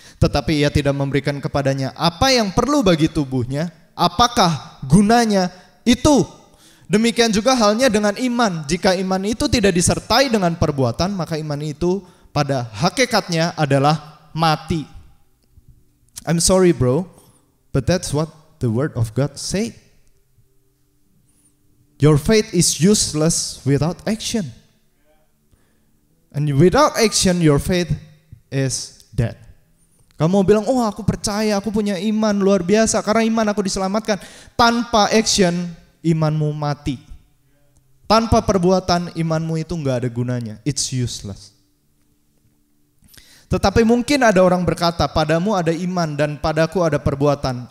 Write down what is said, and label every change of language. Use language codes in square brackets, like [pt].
[id] Tetapi ia tidak memberikan kepadanya apa yang perlu bagi tubuhnya, apakah gunanya itu? Demikian juga halnya dengan iman. Jika iman itu tidak disertai dengan perbuatan, maka iman itu pada hakikatnya adalah mati. [en] I'm sorry bro, but that's what the word of God say. Your faith is useless without action. And without action your faith is dead. [id] Kamu bilang, oh aku percaya, aku punya iman luar biasa karena iman aku diselamatkan. Tanpa action imanmu mati. Tanpa perbuatan imanmu itu gak ada gunanya. [en] It's useless. [id] Tetapi mungkin ada orang berkata, padamu ada iman dan padaku ada perbuatan.